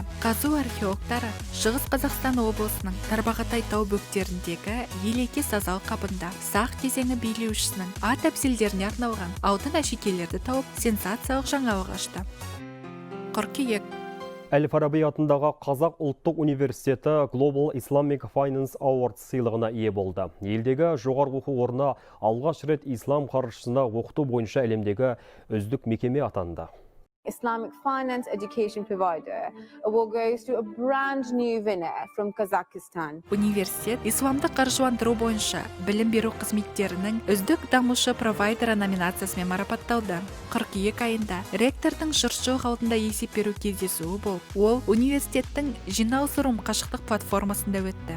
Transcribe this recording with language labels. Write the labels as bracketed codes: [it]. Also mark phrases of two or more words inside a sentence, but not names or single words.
[kk] Қазу археологтары Шығыс Қазақстан облысының Тарбағатай тау бөктеріндегі Елеке сазал қабында сақ кезеңі билеушісінің ат әбзелдеріне арналған алтын әшекейлерді тауып сенсациялық жаңалық ашты. Қыркүйек. Әл-Фараби атындағы Қазақ ұлттық университеті Global Islamic Finance Awards сыйлығына ие болды. Елдегі жоғарғы оқу орны алғаш рет ислам қаржысына оқыту бойынша әлемдегі үздік мекеме атанды. [en] Islamic finance education provider award goes to a brand new winner from Kazakhstan. [kk] Университет исламдық қаржыландыру бойынша білім беру қызметтерінің үздік дамушы провайдері номинациясымен марапатталды. Қыркүйек айында ректордың жұртшылық алдында есеп беру кездесуі болып, ол университеттің жиналыс рум қашықтық платформасында өтті.